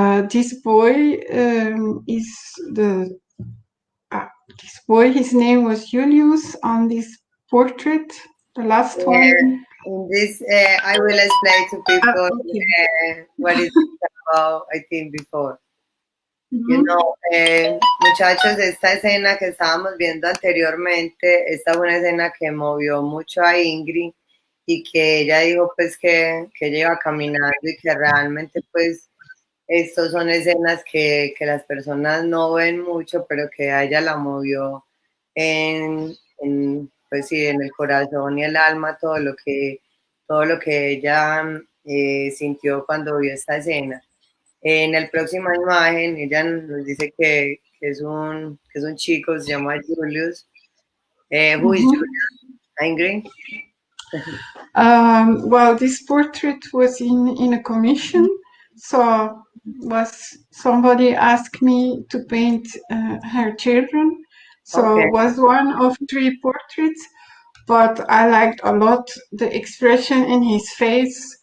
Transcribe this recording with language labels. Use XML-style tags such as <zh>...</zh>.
<en>This boy is the this boy. His name was Julius on this portrait, the last one. In this, I will explain to people Okay. what is about, I think, before. You Mhm.</en> <es>know, muchachos, esta escena que estábamos viendo anteriormente, esta fue una escena que movió mucho a Ingrid y que ella dijo pues que ella iba caminando y que realmente pues estos son escenas que las personas no ven mucho, pero que a ella la movió pues sí, en el corazón y el alma todo lo que ella sintió cuando vio esta escena. En la próxima imagen, ella nos dice que es un chico, se llama Julius.</es> <en>Who is Mhm. Julius? Ingrid? Well, this portrait was in a commission, so was somebody asked me to paint her children. So Okay, was one of three portraits, but I liked a lot the expression in his face.</en>